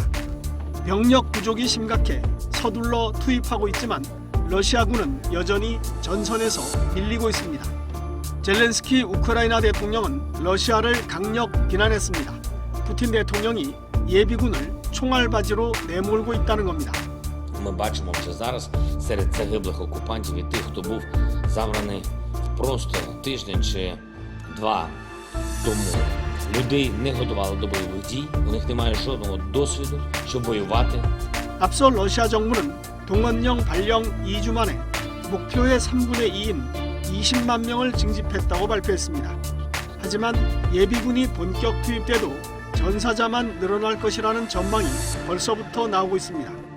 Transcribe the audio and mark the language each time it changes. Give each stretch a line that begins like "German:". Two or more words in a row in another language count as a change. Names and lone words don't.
Korean: 병력 부족이 심각해 서둘러 투입하고 있지만 러시아군은 여전히 전선에서 밀리고 있습니다. 젤렌스키 우크라이나 대통령은 러시아를 강력 비난했습니다. 푸틴 대통령이 예비군을 총알바지로 내몰고 있다는 겁니다.
Ukrainian: Ми бачимо вже зараз серед загиблих окупантів і тих, хто був забраний просто тиждень чи два тому. Людей не готували до бойових дій, у них немає жодного досвіду, щоб воювати.
Korean: 앞서 러시아 정부는 동원령 발령 2주 만에 목표의 3분의 2인 20만 명을 징집했다고 발표했습니다. 하지만 예비군이 본격 투입돼도 전사자만 늘어날 것이라는 전망이 벌써부터 나오고 있습니다.